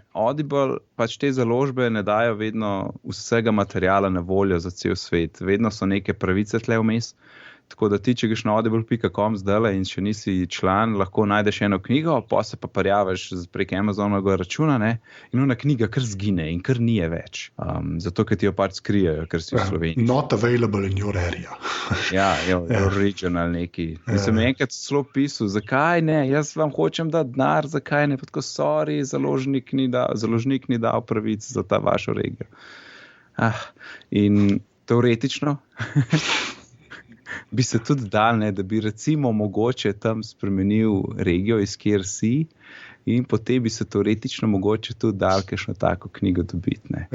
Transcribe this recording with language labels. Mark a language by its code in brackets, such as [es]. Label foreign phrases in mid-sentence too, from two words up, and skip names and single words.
[sl] Audible, pač te založbe ne dajo vedno vsega materiala na voljo za cel svet. Vedno so neke pravice tle vmes. Tako da ti, če greš na audible.com zdajle in še nisi član, lahko najdeš eno knjigo, pa se pa parjavaš prek Amazonovega računa, ne? In ona knjiga kar zgine in kar nije več. Zato, ker ti jo pač skrijejo, ker si v Sloveniji. [en] Not available in your area. [sl] Ja, original neki. In sem enkrat celo pisal, zakaj ne, jaz vam hočem dati denar, zakaj ne, pa tako sorry, založnik ni dal pravic za ta vašo regijo. In teoretično bi se tudi dal, ne, da bi recimo mogoče tam spremenil regijo, iz kjer si, in potem bi se teoretično mogoče tudi dal kakšno tako knjigo dobiti, ne.